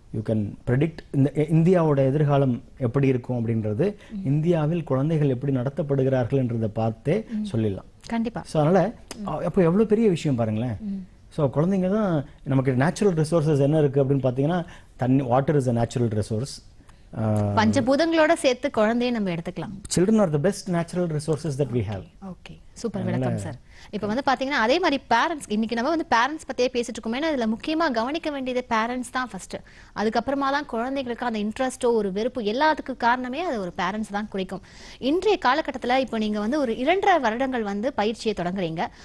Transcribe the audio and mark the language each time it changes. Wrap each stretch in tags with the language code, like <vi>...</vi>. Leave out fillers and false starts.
<en>you can predict</en> <ta>இந்த இந்தியாவோட எதிர்காலம் எப்படி இருக்கும் அப்படின்றது இந்தியாவில் குழந்தைகள் எப்படி நடத்தப்படுகிறார்கள் என்றதை பார்த்தே சொல்லிடலாம். கண்டிப்பா. ஸோ அதனால அப்போ எவ்வளோ பெரிய விஷயம் பாருங்களேன். ஸோ குழந்தைங்க தான் நமக்கு நேச்சுரல் ரிசோர்ஸஸ் என்ன இருக்கு அப்படின்னு பார்த்தீங்கன்னா, தண்ணி,</ta> <en>Water is a natural resource.</en> <ta>பஞ்சபூதங்களோட சேர்த்து குழந்தையை நம்ம எடுத்துக்கலாம்.</ta> <en>Children are the best natural resources that we have.</en> <ta>Okay, super விளக்கம் சார். இப்போ வந்து பாத்தீங்கன்னா அதே மாதிரி பேரண்ட்ஸ், இன்னைக்கு நம்ம வந்து பேரண்ட்ஸ் பத்தியே பேசிட்டு இருக்கோம். ஏன்னா இதுல முக்கியமா கவனிக்க வேண்டியது பேரண்ட்ஸ் தான் ஃபர்ஸ்ட். அதுக்கப்புறமா தான் குழந்தைகளுக்கு அந்த இன்ட்ரெஸ்டோ ஒரு வெறுப்பு எல்லாத்துக்கு காரணமே அது ஒரு பேரண்ட்ஸ் தான் குறிக்கும். இன்றைய காலகட்டத்தில் இப்போ நீங்க வந்து ஒரு 2.5 வருடங்கள் வந்து பயிற்சியை தொடங்குறீங்க.</ta>